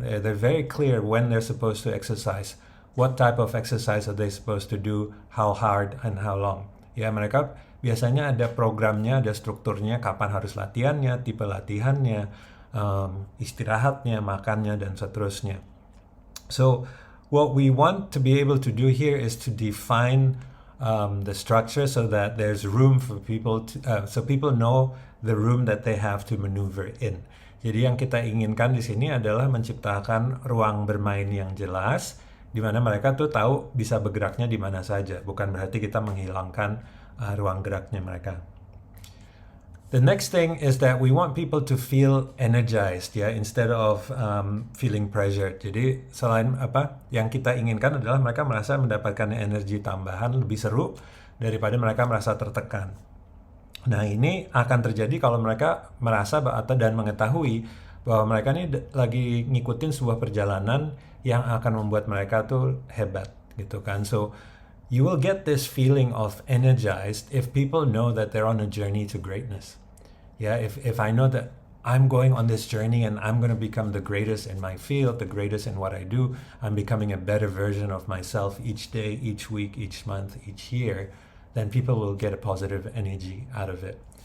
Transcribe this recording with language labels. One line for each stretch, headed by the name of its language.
English: They're very clear when they're supposed to exercise. What type of exercise are they supposed to do, how hard and how long.
Indonesian: Ya, mereka biasanya ada programnya, ada strukturnya, kapan harus latihannya, tipe latihannya, istirahatnya, makannya, dan seterusnya.
English: So what we want to be able to do here is to define the structure so that there's room for people to, so people know the room that they have to maneuver in.
Indonesian: Jadi yang kita inginkan di sini adalah menciptakan ruang bermain yang jelas, di mana mereka tuh tahu bisa bergeraknya di mana saja. Bukan berarti kita menghilangkan ruang geraknya mereka.
English: The next thing is that we want people to feel energized ya, instead of feeling pressured.
Indonesian: Jadi selain yang kita inginkan adalah mereka merasa mendapatkan energi tambahan lebih seru daripada mereka merasa tertekan. Nah, ini akan terjadi kalau mereka merasa dan mengetahui bahwa mereka ini lagi ngikutin sebuah perjalanan yang akan membuat mereka tuh hebat gitu kan.
English: So you will get this feeling of energized if people know that they're on a journey to greatness. Yeah, if I know that I'm going on this journey and I'm going to become the greatest in my field, the greatest in what I do, I'm becoming a better version of myself each day, each week, each month, each year, then people will get a positive energy out of it.